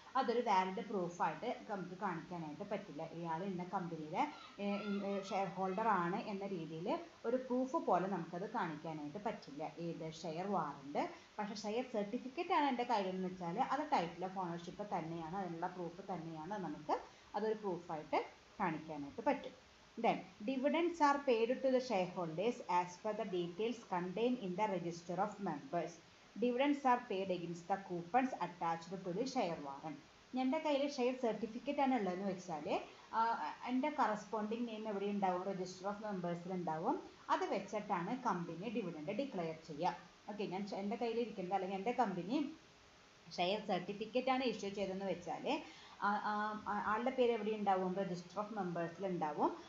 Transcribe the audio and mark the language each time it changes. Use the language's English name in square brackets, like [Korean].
[Malayalam] അതൊരു വാലിഡ് പ്രൂഫായിട്ട് നമുക്ക് കാണിക്കാനായിട്ട് പറ്റില്ല. ഇയാൾ ഇന്ന കമ്പനിയുടെ ഷെയർ ഹോൾഡർ ആണ് എന്ന രീതിയിൽ ഒരു പ്രൂഫ് പോലെ നമുക്കത് കാണിക്കാനായിട്ട് പറ്റില്ല, ഏത് ഷെയർ വാറണ്ട്. പക്ഷേ ഷെയർ സർട്ടിഫിക്കറ്റ് ആണ് എൻ്റെ കയ്യിൽ എന്ന് വെച്ചാൽ അത് ടൈറ്റിൽ ഓഫ് ഓണർഷിപ്പ് തന്നെയാണ്, അതിനുള്ള പ്രൂഫ് തന്നെയാണ്, നമുക്ക് അതൊരു പ്രൂഫായിട്ട് കാണിക്കാനായിട്ട് പറ്റും. [English] Then dividends are paid to the shareholders as per the details contained in the register of members. Dividends are paid against the coupons attached to the share warrant. [Malayalam] എൻ്റെ കയ്യിൽ share certificate ആണ് ഉള്ളതെന്ന് വെച്ചാൽ എൻ്റെ കറസ്പോണ്ടിങ് നെയിം എവിടെ ഉണ്ടാവും, register of മെമ്പേഴ്സിൽ ഉണ്ടാവും. അത് വെച്ചിട്ടാണ് കമ്പനി ഡിവിഡൻഡ് ഡിക്ലെയർ ചെയ്യുക. ഓക്കെ, ഞാൻ എൻ്റെ കയ്യിൽ ഇരിക്കുന്നത് അല്ലെങ്കിൽ എൻ്റെ കമ്പനി ഷെയർ സർട്ടിഫിക്കറ്റ് ആണ് ഇഷ്യൂ ചെയ്തതെന്ന് വെച്ചാൽ ആളുടെ പേര് എവിടെ ഉണ്ടാവും, രജിസ്റ്റർ ഓഫ് മെമ്പേഴ്സിൽ ഉണ്ടാവും.